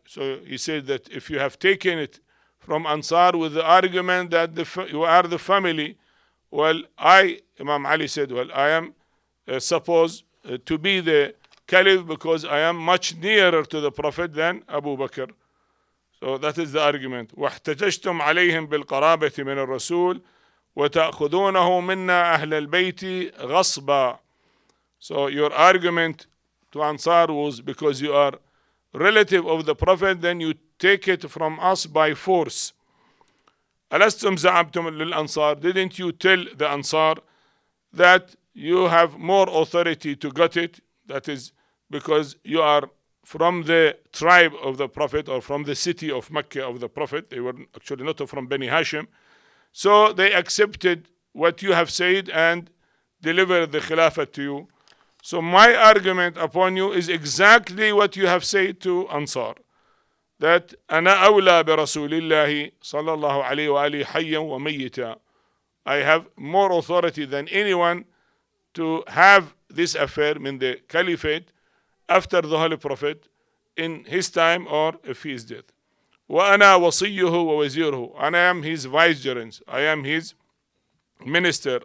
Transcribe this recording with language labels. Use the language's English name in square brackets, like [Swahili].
[English] So he said that if you have taken it from Ansar with the argument that you are the family, well, Imam Ali said, well, I am supposed to be the Caliph because I am much nearer to the Prophet than Abu Bakr. So that is the argument. [Arabic] واحتججتم عليهم بالقرابة من الرسول وتأخذونه منا أهل البيت غصبا. [English] So your argument to Ansar was because you are relative of the Prophet, then you take it from us by force. [Arabic] ألستم زعمتم للأنصار? [English] Didn't you tell the Ansar that you have more authority to get it? That is because you are from the tribe of the Prophet, or from the city of Mecca of the Prophet. They were actually not from Bani Hashim. So they accepted what you have said and delivered the Khilafah to you. So my argument upon you is exactly what you have said to Ansar. [Arabic] That أنا أولى برسول الله صلى الله عليه وآله حيا وميتا. [English] I have more authority than anyone to have this affair in the Caliphate after the Holy Prophet in his time or if he is dead. [Arabic] وأنا وصيه ووزيره. [English] And I am his vicegerent. I am his minister.